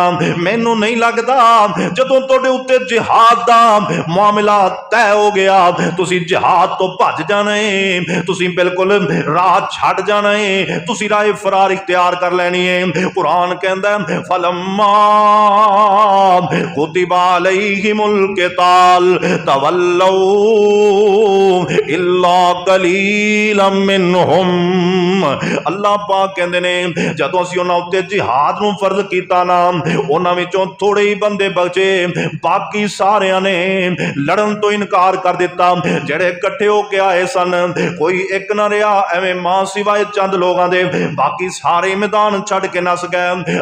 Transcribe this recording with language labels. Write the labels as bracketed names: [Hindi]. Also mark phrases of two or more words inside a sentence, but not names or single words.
[Punjabi] ਮੈਨੂੰ ਨਹੀਂ ਲੱਗਦਾ ਜਦੋਂ ਤੁਹਾਡੇ ਉੱਤੇ ਜਿਹਾਦ ਦਾ ਮਾਮਲਾ ਤੈਅ ਹੋ ਗਿਆ ਤੁਸੀਂ ਜਿਹਾਦ ਤੋ ਭੱਜ ਜਾਣਾ ਹੈ, ਤੁਸੀ ਬਿਲਕੁਲ ਰਾਹ ਛੱਡ ਜਾਣਾ ਹੈ, ਤੁਸੀ ਰਾਹ ਫ਼ਰਾਰ ਇਖ਼ਤਿਆਰ ਕਰ ਲੈਣੀ ਹੈ। [Hindi] कुरान कहता है [Arabic] فلما كتب عليهم القتال تولوا إلا قليلا منهم. [Punjabi] ਅੱਲਾਹ ਪਾਕ ਕਹਿੰਦੇ ਨੇ ਜਦੋਂ ਅਸੀਂ ਉਨ੍ਹਾਂ ਉੱਤੇ ਜਿਹਾਦ ਨੂੰ ਫ਼ਰਜ਼ ਕੀਤਾ ਨਾ, ਉਨ੍ਹਾਂ ਵਿਚੋਂ ਥੋੜ੍ਹੇ ਹੀ ਬੰਦੇ ਬਚੇ, ਬਾਕੀ ਸਾਰਿਆਂ ਨੇ ਲੜਨ ਤੋ ਇਨਕਾਰ ਕਰ ਦਿੱਤਾ। ਜਿਹੜੇ ਇਕੱਠੇ ਹੋ ਕੇ ਆਏ ਸਨ ਕੋਈ ਇਕ ਨਾ ਰਿਹਾ, ਐਵੇਂ ਮਾਂ ਸਿਵਾਏ ਚੰਦ ਲੋਕਾਂ ਦੇ ਬਾਕੀ ਸਾਰੇ ਮੈਦਾਨ ਛੱਡ ਕੇ ਨੱਸ ਗਏ।